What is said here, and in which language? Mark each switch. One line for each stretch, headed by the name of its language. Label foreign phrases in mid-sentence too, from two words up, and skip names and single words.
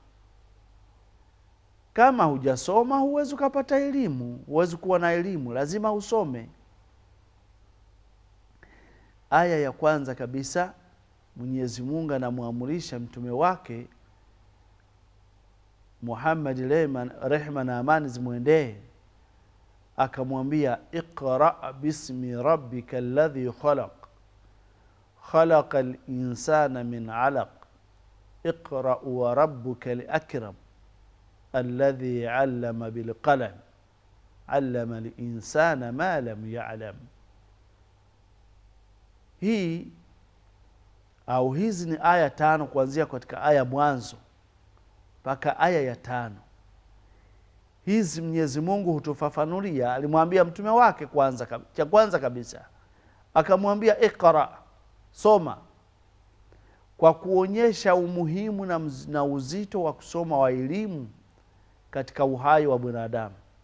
Swahili: Kama hujasoma huwezi kupata elimu, huwezi kuwa na elimu, lazima usome. Aya ya kwanza kabisa Mwenyezi Mungu anamuamrisha mtume wake Muhammad, rehema na amani zimwendee, akamwambia
Arabic: اقرأ باسم ربك الذي خلق الإنسان من علق اقرأ وربك الأكرم الذي علم بالقلم علم الإنسان ما لم يعلم.
Swahili: Hizi ni aya 5 kuanzia katika aya mwanzo mpaka aya ya 5. Hizi Mwenyezi Mungu hutufafanulia. Alimwambia mtume wake kwanza kabisa akamwambia iqra, soma, kwa kuonyesha umuhimu na uzito wa kusoma wa elimu katika uhai wa binadamu.